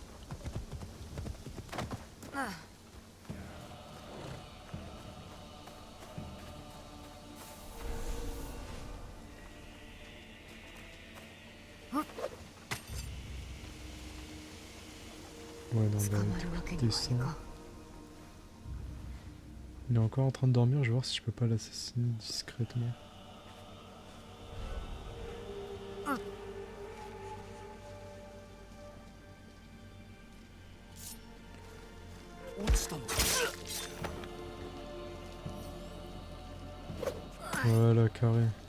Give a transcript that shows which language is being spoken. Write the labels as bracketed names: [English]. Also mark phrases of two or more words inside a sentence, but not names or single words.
[French] Ouais, non, [Japanese] 捕 [French] bah, [Japanese] まるわけにはい [French] descend. [Japanese] かん。 [French] Il est encore en train de dormir, je vais voir si je peux pas l'assassiner discrètement. Voilà, carré.